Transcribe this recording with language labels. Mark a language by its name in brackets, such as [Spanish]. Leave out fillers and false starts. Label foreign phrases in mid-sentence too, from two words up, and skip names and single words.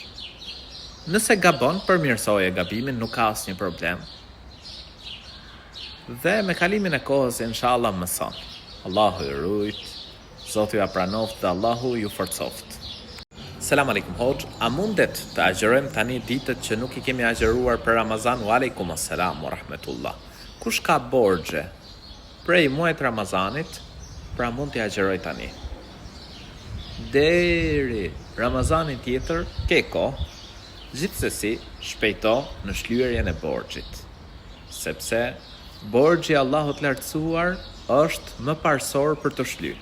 [Albanian] Nëse gabon, përmirësoje gabimin, nuk ka asnjë problem. Dhe me kalimin e kohës, inshallah mëson. Allahu i rujt, Zoti ju pranoft dhe Allahu ju forcoft. [Arabic] سلام عليكم [Albanian] hoxh, a mundet të agjerojmë tani ditët që nuk i kemi agjeruar për Ramazan? [Arabic] وعليكم السلام ورحمة الله. [Albanian] Kush ka borxhe prej muajit Ramazanit, pra mund t'i agjeroj tani. Deri Ramazanin tjetër, ke kohë, gjithsesi shpejto në shlyerjen e borxhit. Sepse borxhi Allahut lartësuar është më parsor për të shlyer.